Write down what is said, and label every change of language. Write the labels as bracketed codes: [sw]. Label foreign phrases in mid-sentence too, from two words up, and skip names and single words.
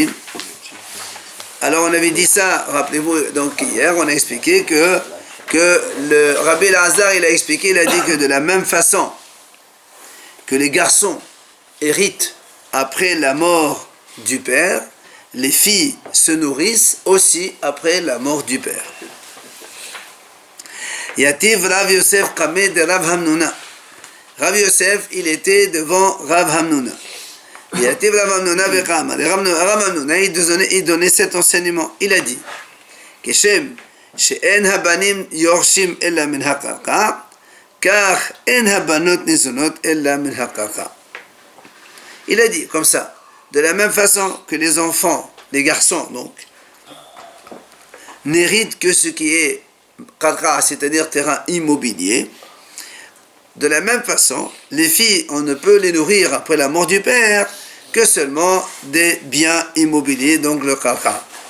[fr] Alors on avait dit ça, rappelez-vous, donc hier on a expliqué que le Rabbi Eliezer il a expliqué, il a dit que de la même façon que les garçons héritent après la mort du père, les filles se nourrissent aussi après la mort du père. [arc] יתיב רב יוסף קמיה דרב המנונא. [fr] Rav Yosef, il était devant Rav Hamnuna. [arc] יתיב רב המנונא וקאמר. [fr] Rav Hamnuna, il donnait cet enseignement. Il a dit, [he] כשם, שאין הבנים יורשים אלא מן הקרקע, כך אין הבנות ניזונות אלא מן הקרקע. [fr] Il a dit comme ça, de la même façon que les enfants, les garçons donc, n'héritent que ce qui est qarqa, c'est-à-dire terrain immobilier, de la même façon, les filles, on ne peut les nourrir après la mort du père que seulement des biens immobiliers, donc le qarqa.